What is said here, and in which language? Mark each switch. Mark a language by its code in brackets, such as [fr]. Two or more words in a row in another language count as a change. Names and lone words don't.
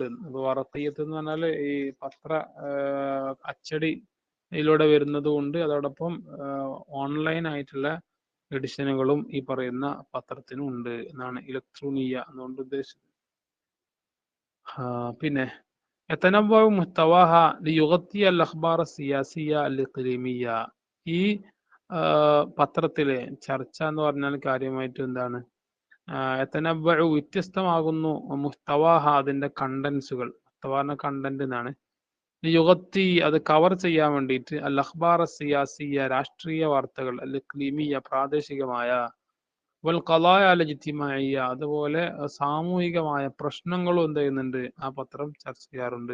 [ml] അപ്പൊ വറഖിയത്ത് എന്ന് പറഞ്ഞാൽ ഈ പത്ര അച്ചടി ഇതിലൂടെ വരുന്നത് കൊണ്ട് അതോടൊപ്പം ഓൺലൈൻ ആയിട്ടുള്ള എഡിഷനുകളും ഈ പറയുന്ന പത്രത്തിനും ഉണ്ട് എന്നാണ് ഇലക്ട്രോണിയ എന്നുകൊണ്ട് ഉദ്ദേശിച്ചത്. [ar] പിന്നെ يتنوع محتواها ليغطي الأخبار السياسية الإقليمية. [ml] ഈ പത്രത്തിലെ ചർച്ച എന്ന് പറഞ്ഞാൽ കാര്യമായിട്ട് എന്താണ്, യതനവ്വഉ വ്യത്യസ്തമാകുന്നു, മുഹ്തവാഹ അതിന്റെ കണ്ടന്റ്സുകൾ, മുഹ്തവ കണ്ടന്റ് എന്നാണ്, യുഗത്തി അത് കവർ ചെയ്യാൻ വേണ്ടിയിട്ട് [ar] الأخبار السياسية [ml] രാഷ്ട്രീയ വാർത്തകൾ, [ar] الإقليمية [ml] പ്രാദേശികമായ, [ar] والقضايا الاجتماعية [ml] അതുപോലെ സാമൂഹികമായ പ്രശ്നങ്ങളും എന്ത് ചെയ്യുന്നുണ്ട്, ആ പത്രം ചർച്ച ചെയ്യാറുണ്ട്.